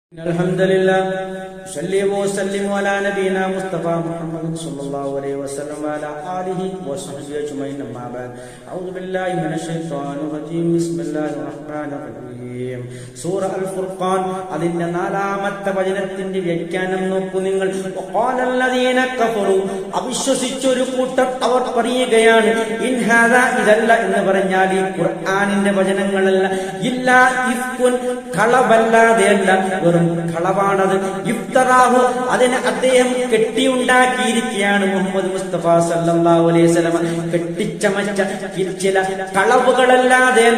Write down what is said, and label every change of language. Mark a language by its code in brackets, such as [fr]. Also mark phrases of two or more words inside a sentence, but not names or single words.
[ar] الحمد لله صلى وسلم على نبينا مصطفى محمد صلى الله عليه وسلم وعلى آله وصحبه أجمعين أما بعد أعوذ بالله من الشيطان الرجيم بسم الله الرحمن الرحيم [ml] സൂറ അൽ ഖുർആൻ അതിന്റെ നാലാമത്തെ വചനത്തിന്റെ വ്യാഖ്യാനം നോക്കൂ നിങ്ങൾ. [ar] وقال الذين كفروا [ml] അവിശ്വസിച്ചൊരു കൂട്ടർ അവർ പറയുകയാണ് [ar] إن هذا [ml] ഇദല്ല എന്ന് പറഞ്ഞാൽ ഈ ഖുർആനിന്റെ വചനങ്ങളല്ല [ar] إلا إفك [ml] കളവല്ലാതെയല്ല വെറും കളവാണത്. ഇഫ്തറാഹു അതിനെ അദ്ദേഹം കെട്ടിയുണ്ടാക്കിയിരിക്കുകയാണ് മുഹമ്മദ് മുസ്തഫ [ar] صلى الله عليه وسلم [ml] കെട്ടിച്ചമച്ച ചില കളവുകളല്ലാതെയല്ല.